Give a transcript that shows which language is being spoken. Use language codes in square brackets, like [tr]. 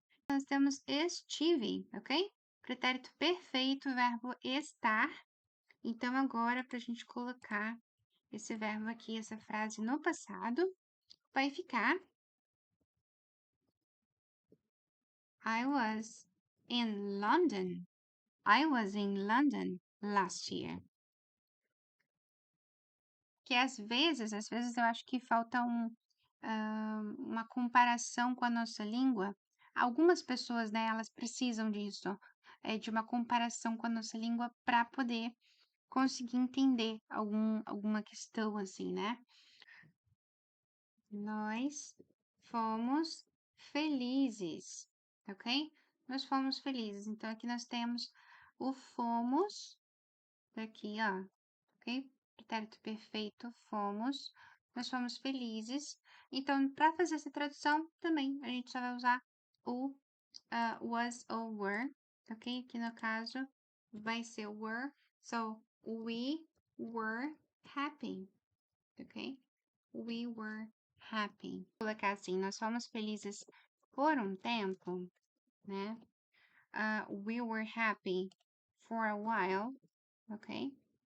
[pt] Nós temos estive, ok? Pretérito perfeito, verbo estar. Então, agora, para a gente colocar esse verbo aqui, essa frase no passado, vai ficar [en] I was in London. I was in London last year. [pt] Que às vezes eu acho que falta uma comparação com a nossa língua. Algumas pessoas, né, elas precisam disso, de uma comparação com a nossa língua para poder conseguir entender alguma questão assim, né? Nós fomos felizes, ok? Nós fomos felizes. Então, aqui nós temos o fomos, daqui, ó, ok? Pretérito perfeito, fomos. Nós fomos felizes. Então, para fazer essa tradução, também a gente só vai usar o was ou were, ok? Aqui no caso vai ser were. [en] So, we were happy, [pt] ok? [en] We were happy. [pt] Vou colocar assim, nós fomos felizes por um tempo, né? [en] We were happy for a while, ok?